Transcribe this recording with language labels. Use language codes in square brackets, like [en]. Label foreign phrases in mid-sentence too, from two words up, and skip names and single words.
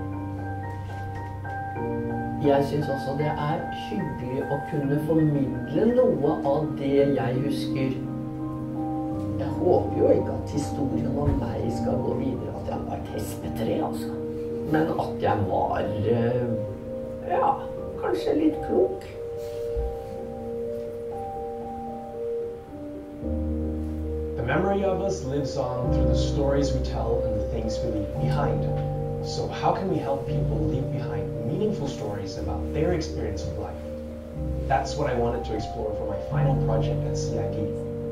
[no] Jeg synes også det hyggelig å kunne formidle noe av det jeg husker. Jeg håper jo ikke at historien om meg skal gå videre, at jeg var et hespetre, altså. Men at jeg var, ja, kanskje litt klok. [en] The memory of us lives on through the stories we tell and the things we leave behind. So how can we help people leave behind meaningful stories about their experience of life? That's what I wanted to explore for my final project at CIID.